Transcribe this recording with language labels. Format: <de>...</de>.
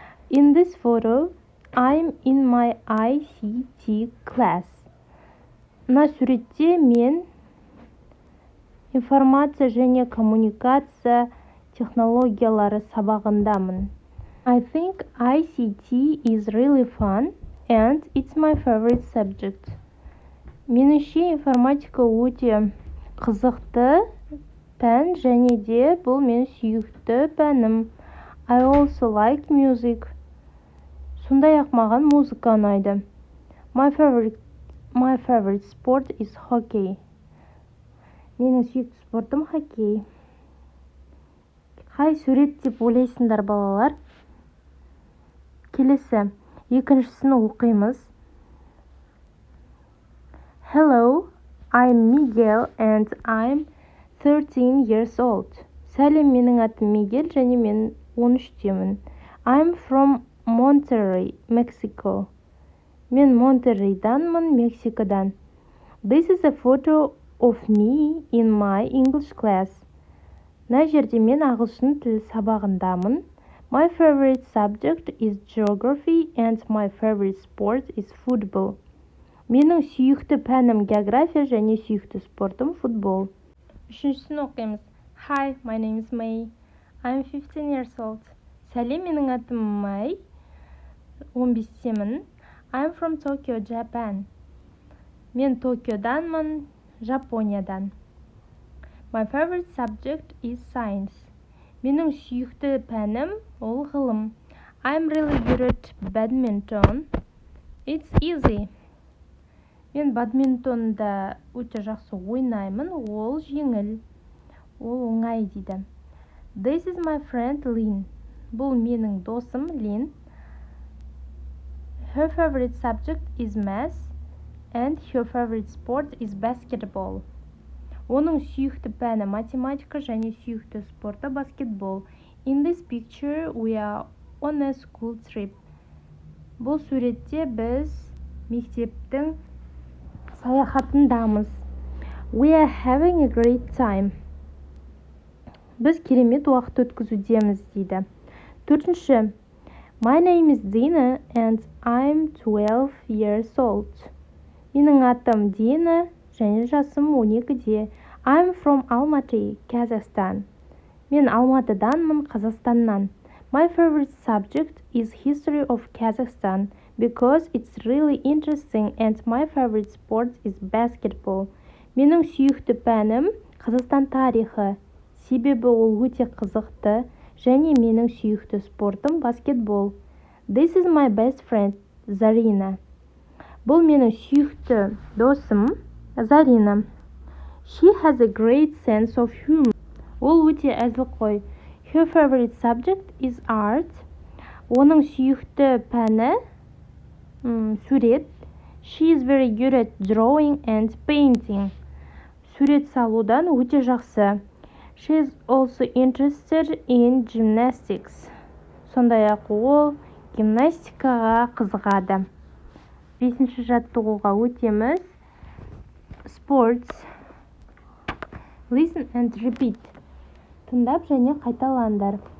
<en>In this photo, I'm in my ICT class.</en> <kk>Мына суретте мен информация және коммуникация технологиялары сабағындамын.</kk> <en>I think ICT is really fun and it's my favorite subject.</en> <kk>Меніңше информатика өте қызықты пән және де бұл мен сүйікті пәнім.</kk> <en>I also like music.</en> <kk>Сондай-ақ маған музыка ұнайды.</kk> <en>My favorite sport is hockey.</en> <kk>Менің сүйікті спортым хоккей. Қай сурет деп ойлайсыңдар балалар? Келесі, екіншісін оқимыз.</kk> <en>Hello, I'm Miguel and I'm 13 years old.</en> <kk>Сәлем, менің атым Мигель және мен 13-темін.</kk> <en>I'm from Monterrey, Mexico.</en> <kk>Мен Монтеррейданмын, Мексикадан.</kk> <en>This is a photo of me in my English class.</en> <kk>Мына жерде мен ағылшын тілі сабағындамын.</kk> <en>My favorite subject is geography and my favorite sport is football.</en> <kk>Менің сүйікті пәнім география және сүйікті спортым футбол. Үшіншісін оқимыз.</kk> <en>Hi, my name is May. I'm 15 years old.</en> <kk>Сәлем, менің атым May. 15-темін.</kk> <en>I'm from Tokyo, Japan.</en> <kk>Мен Токиоданмын, Жапониядан.</kk> <en>My favorite subject is science.</en> <kk>Менің сүйікті пәнім ол ғылым.</kk> <en>I'm really good at badminton. It's easy.</en> <kk>Мен бадминтонда өте жақсы ойнаймын, ол жеңіл, ол оңай дейді.</kk> <en>This is my friend Lynn.</en> <kk>Бұл менің досым Лин.</kk> <en>Her favorite subject is math and her favorite sport is basketball.</en> <kk>Оның сүйікті пәні математика және сүйікті спорты баскетбол.</kk> <en>In this picture we are on a school trip.</en> <kk>Бұл суретте біз мектептің саяхатындамыз.</kk> <en>We are having a great time.</en> <kk>Біз керемет уақыт өткізудеміз дейді. Төртінші.</kk> <en>My name is Dina and I'm 12 years old.</en> <kk>Менің атым Дина және жасым 12-де.</kk> <en>I'm from Almaty, Kazakhstan.</en> <kk>Мен Алматыданмын, Қазақстаннан.</kk> <en>My favorite subject is history of Kazakhstan because it's really interesting and my favorite sport is basketball.</en> <kk>Менің сүйікті пәнім Қазақстан тарихы, себебі ол өте қызықты және менің сүйікті спортым баскетбол.</kk> <en>This is my best friend, Zarina.</en> <kk>Бұл менің сүйікті досым, Зарина.</kk> <en>She has a great sense of humor.</en> <kk>Ол өте әзілқой.</kk> <en>Her favorite subject is art.</en> <kk>Оның сүйікті пәні сурет.</kk> <en>She is very good at drawing and painting.</en> <kk>Сурет салудан өте жақсы.</kk> <en>She is also interested in gymnastics.</en> <kk>Сондай-ақ ол гимнастикаға қызығады. 5-ші жаттығуға өтеміз. Sports.</kk> <en>Listen and repeat.</en> <kk>Тыңдап және қайталаңдар.</kk>